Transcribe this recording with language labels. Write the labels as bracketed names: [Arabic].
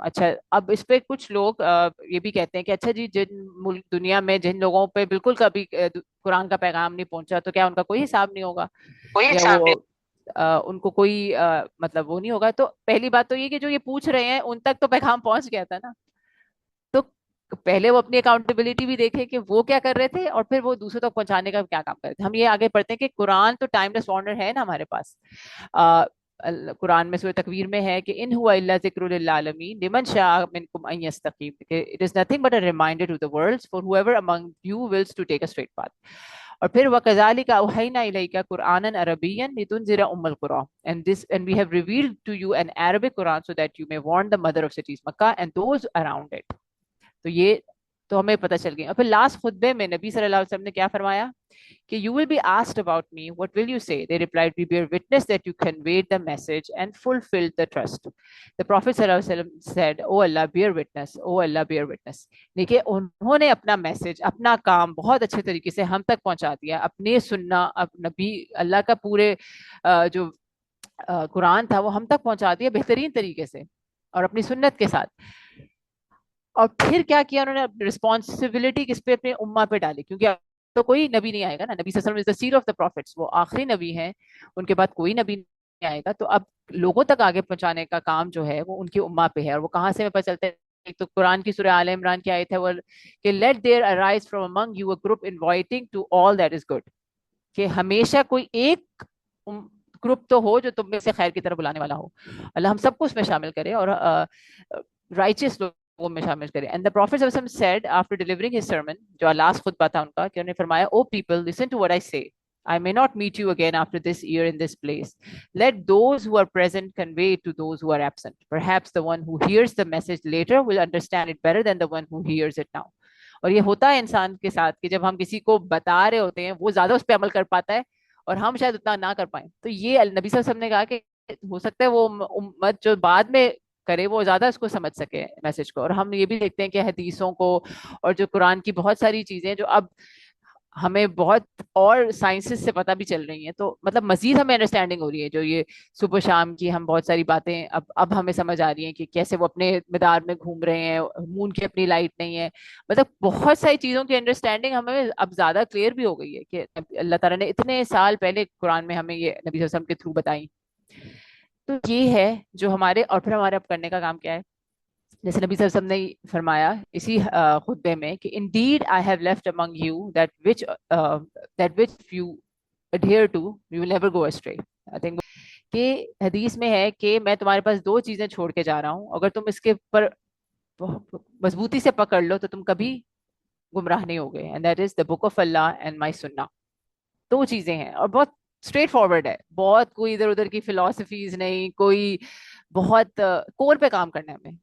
[Urdu] اچھا, اب اس پہ کچھ لوگ یہ بھی کہتے ہیں کہ اچھا جی, جن ملک دنیا میں جن لوگوں پہ بالکل کبھی قرآن کا پیغام نہیں پہنچا, تو کیا ان کا کوئی حساب نہیں ہوگا, یا وہ ان کو کوئی مطلب وہ نہیں ہوگا. تو پہلی بات تو یہ کہ جو یہ پوچھ رہے ہیں ان تک تو پیغام پہنچ گیا تھا نا, تو پہلے وہ اپنی اکاؤنٹیبلٹی بھی دیکھیں کہ وہ کیا کر رہے تھے, اور پھر وہ دوسروں تک پہنچانے کا کیا کام کر رہے تھے. ہم یہ آگے پڑھتے ہیں کہ قرآن تو ٹائم لیس وارنر ہے نا ہمارے پاس. قرآن میں سورہ تکویر میں ہے کہ [Arabic] ان ہوا الا ذکر للعالمین لمن شاء منکم ان یستقیم, [English] کہ it is nothing but a reminder to the worlds for whoever among you wills to take a straight path. اور پھر [Arabic] وَكَذَلِكَ أَوْحَيْنَا إِلَيْكَ قُرْآنًا عَرَبِيًّا لِتُنذِرَ أُمَّ الْقُرَىٰ, [English] and we have revealed to you an Arabic Quran so that you may warn the mother of cities Makkah and those around it. [Urdu] تو یہ تو ہمیں پتہ چل گئی. اور پھر لاسٹ خطبے میں نبی صلی اللہ علیہ وسلم نے کیا فرمایا کہ [English] you will be asked about me, what will you say? They replied, we bear witness that you conveyed the message and fulfilled the trust. The Prophet صلی اللہ علیہ وسلم said, oh Allah, bear witness, oh Allah, bear witness. [Urdu] دیکھیں انہوں نے اپنا message, اپنا کام بہت اچھے طریقے سے ہم تک پہنچا دیا, اپنے سننا, نبی اللہ کا پورے جو قرآن تھا وہ ہم تک پہنچا دیا بہترین طریقے سے اور اپنی سنت کے ساتھ. اور پھر کیا کیا انہوں نے, رسپانسبلٹی کس پہ, اپنے امہ پہ ڈالی, کیونکہ تو کوئی نبی نہیں آئے گا نا, نبی صلی اللہ علیہ وسلم [English] is the seer of the prophets, [Urdu] وہ آخری نبی ہیں, ان کے بعد کوئی نبی نہیں آئے گا. تو اب لوگوں تک آگے پہنچانے کا کام جو ہے وہ ان کی امہ پہ ہے. اور وہ کہاں سے میں پتہ چلتا ہے, ایک تو قرآن کی سورہ آل عمران کی آیت ہے وہ کہ [English] let there arise from among you a group inviting to all that is good, [Urdu] کہ ہمیشہ کوئی ایک گروپ تو ہو جو تم میں سے خیر کی طرف بلانے والا ہو. اللہ ہم سب کو اس میں شامل کرے اور رائچس لوگوں میں شامل کرے. [English] And the Prophet صلی اللہ علیہ وسلم said after delivering his sermon, [Urdu] جو last خطبہ تھا ان کا, کہ انہوں نے فرمایا, [English] oh people, listen to what I say. I may not meet you again after this year in this place. Let those who are present convey it to those who are absent. Perhaps the one who hears the message later will understand it better than the one who hears it now. [Urdu] اور یہ ہوتا ہے انسان کے ساتھ کہ جب ہم کسی کو بتا رہے ہوتے ہیں وہ زیادہ اس پہ عمل کر پاتا ہے اور ہم شاید اتنا نہ کر پائیں. تو یہ نبی صلی اللہ علیہ وسلم نے کہا کہ ہو سکتا ہے وہ امت جو بعد میں کرے وہ زیادہ اس کو سمجھ سکے میسج کو. اور ہم یہ بھی دیکھتے ہیں کہ حدیثوں کو اور جو قرآن کی بہت ساری چیزیں جو اب ہمیں بہت اور سائنسز سے پتہ بھی چل رہی ہیں, تو مطلب مزید ہمیں انڈرسٹینڈنگ ہو رہی ہے. جو یہ صبح شام کی ہم بہت ساری باتیں اب ہمیں سمجھ آ رہی ہیں کہ کیسے وہ اپنے مدار میں گھوم رہے ہیں, مون کی اپنی لائٹ نہیں ہے, مطلب بہت ساری چیزوں کی انڈرسٹینڈنگ ہمیں اب زیادہ کلیئر بھی ہو گئی ہے کہ اللہ تعالیٰ نے اتنے سال پہلے قرآن میں ہمیں یہ نبی صلی اللہ علیہ وسلم کے تھرو بتائی. تو یہ ہے جو ہمارے, اور پھر ہمارے اب کرنے کا کام کیا ہے, جیسے نبی صلی اللہ علیہ وسلم نے فرمایا اسی خطبے میں کہ [English] indeed I have left among you that which you adhere to you will never go astray. [Urdu] I think کہ حدیث میں ہے کہ میں تمہارے پاس دو چیزیں چھوڑ کے جا رہا ہوں، اگر تم اس کے پر مضبوطی سے پکڑ لو تو تم کبھی گمراہ نہیں ہوگے، [English] And that is the book of Allah and my Sunnah. [Urdu] دو چیزیں ہیں اور بہت اسٹریٹ فارورڈ ہے، بہت کوئی ادھر ادھر کی فلاسفیز نہیں، کوئی بہت کور پہ کام کرنا ہے ہمیں.